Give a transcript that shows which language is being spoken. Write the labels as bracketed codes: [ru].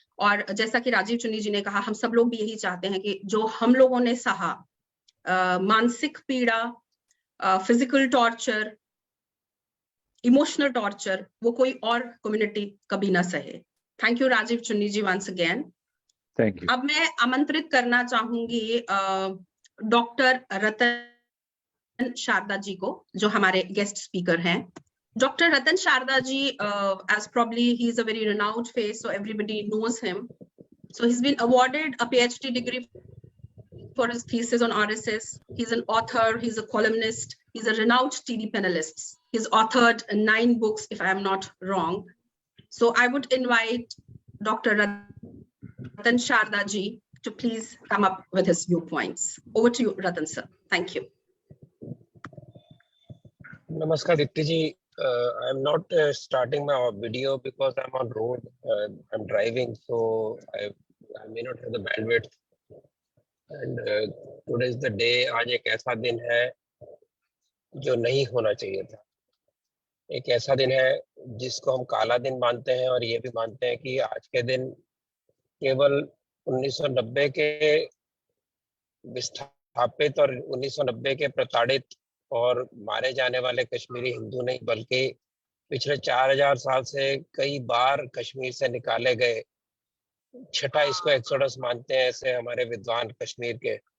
[hi] और जैसा कि राजीव चुन्नी जी ने कहा, हम सब लोग भी यही चाहते हैं कि जो हम लोगों ने सहा मानसिक पीड़ा, फिजिकल टॉर्चर, इमोशनल टॉर्चर, वो कोई और कम्युनिटी कभी ना सहे। [en] Thank you Rajiv Chunni ji once again. Thank you. [hi] अब मैं आमंत्रित करना चाहूंगी डॉक्टर रतन शारदा जी को, जो हमारे गेस्ट स्पीकर हैं। [en] Dr. Ratan Sharda ji, as probably he is a very renowned face, so everybody knows him. So he's been awarded a PhD degree for his thesis on RSS. He's an author, he's a columnist, he's a renowned TD panelist. He's authored 9 books, if I am not wrong. So I would invite Dr. Ratan Sharda ji to please come up with his viewpoints. Over to you, Ratan sir. Thank you. [hi] Namaskar, Dipti ji. [en] I'm not starting my video because I'm on road. I'm driving, so I may not have the bandwidth. And today is the day. [hi] आज एक ऐसा दिन है जो नहीं होना चाहिए था। एक ऐसा दिन है जिसको हम काला दिन मानते हैं, और ये भी मानते हैं कि आज के दिन केवल 1990 के विस्थापित और 1990 के प्रताड़ित और मारे जाने वाले कश्मीरी हिंदू नहीं, बल्कि पिछले 4000 साल से कई बार कश्मीर से निकाले गए, छठा इसको एक्सोडस मानते हैं ऐसे हमारे विद्वान कश्मीर के।